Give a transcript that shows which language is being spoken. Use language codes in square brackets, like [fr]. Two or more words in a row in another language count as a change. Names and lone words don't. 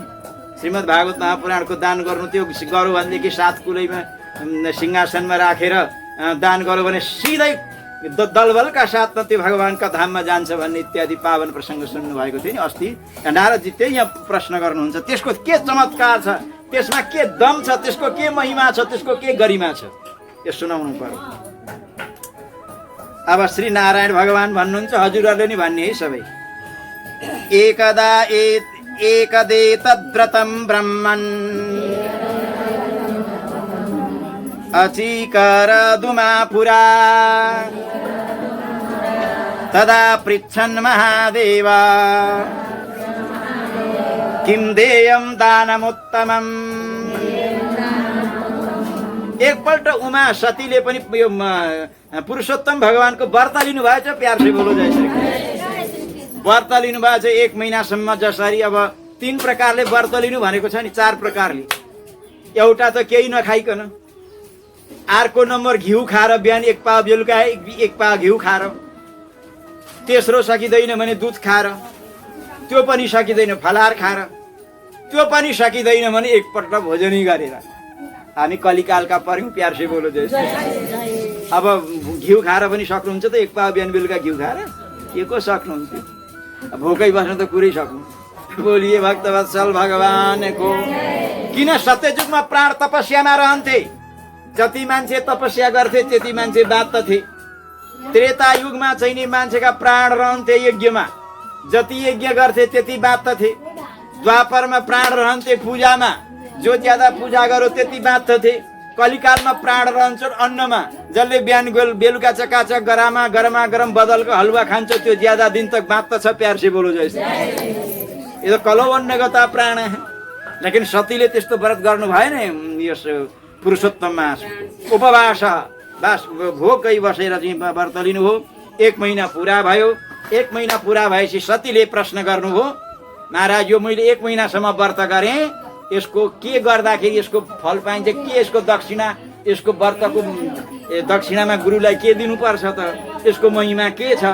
[ne] श्रीमद् भागवत महापुराणको दान गर्नु त्यो गरौँ भनेदेखि 7 कुलैमा सिंहासनमा राखेर दान गर्यो भने सिधै दलबलका साथमा त्यो भगवान्का धाममा जान्छ भन्ने इत्यादि पावन प्रसङ्ग सुन्नु भएको थियो नि अस्ति। नारदजी त्यही यहाँ प्रश्न गर्नुहुन्छ, त्यसको के चमत्कार छ, त्यसमा के दम छ, त्यसको के महिमा छ, त्यसको के गरिमा छ, यो सुनाउनु पर्यो। अब श्री नारायण भगवान भन्नुहुन्छ, हजुरहरूले नि भन्ने है सबै। [sa] एकदा एकदे तद्व्रतं ब्रह्मन् अचीकरदुमा पुरा तदा पृच्छन् महादेव किं देयं दानमुत्तमम्। [ne] एकपल्ट उमा सतीले पनि यो पुरुषोत्तम भगवानको व्रत लिनु भएछ। [hi] प्यार से बोलो जय श्री कृष्ण। [ne] व्रत लिनु भएछ 1 महिनासम्म। जसरी अब 3 प्रकारले व्रत लिनु भनेको छ नि, 4 प्रकारले। एउटा त केही नखाइकन, अर्को नम्बर घिउ खाएर बिहान 1 पावा, बेलुका 1 पावा घिउ खाएर, तेस्रो सकिँदैन भने दुध खाएर, त्यो पनि सकिँदैन फलाहार खाएर, त्यो पनि सकिँदैन भने एकपल्ट भोजनै गरेर। हामी कलिकालका पर्यौँ। [hi] प्यार से बोलो जय श्री कृष्ण। [ne] अब घिउ खाएर पनि सक्नुहुन्छ त 1 पावा बिहान बेलुका घिउ खाएर? के को सक्नुहुन्थ्यो? भोकै बस्नु त कुरै सक्नु। बोलिए भक्तवत्सल भगवानको। किन सत्ययुगमा प्राण तपस्यामा रहन्थे? जति मान्छे तपस्या गर्थे त्यति मान्छे बाँच्दथे। त्रेता युगमा चाहिँ नि मान्छेका प्राण रहन्थे यज्ञमा, जति यज्ञ गर्थे त्यति बाँच्दथे। द्वापरमा प्राण रहन्थे पूजामा, जो ज्यादा पूजा गरो त्यति बाँच्दथे। कलिकालमा प्राण रहन्छ अन्नमा, जसले बिहान बेलुका चकाचक गरमा गरम बदलको हलुवा खान्छ त्यो [hi] ज्यादा दिन तक [ne] बाँच्दछ। [hi] प्यार से बोलो जय श्री कृष्ण। [ne] यो त [sa] कलौवन्नगता प्राण [ne] है। लेकिन सतीले त्यस्तो व्रत गर्नु भएन। यस पुरुषोत्तममा उपवास बास भोकै बसेर चाहिँ व्रत लिनुभयो। 1 महिना पुरा भयो। 1 महिना पुरा भएपछि सतीले प्रश्न गर्नुभयो, महाराज यो मैले 1 महिनासम्म व्रत गरेँ, यसको के गर्दाखेरि यसको फल पाइन्छ, के यसको दक्षिणा, यसको व्रतको दक्षिणामा गुरुलाई के दिनुपर्छ त, यसको महिमा के छ?